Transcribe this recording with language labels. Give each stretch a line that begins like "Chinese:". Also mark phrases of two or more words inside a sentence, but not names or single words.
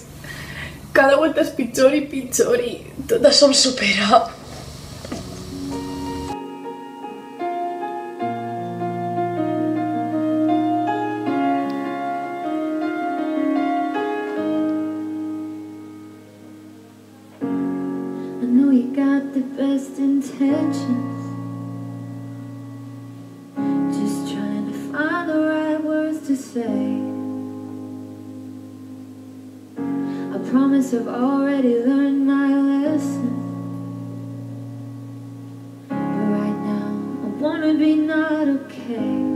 Catalan: Cada volta és pitjor i pitjor i tot això em supera.
English: I know you got the best intentions, just trying to find the right words to say. I promise I've already learned my lesson, but right now I wanna be not okay.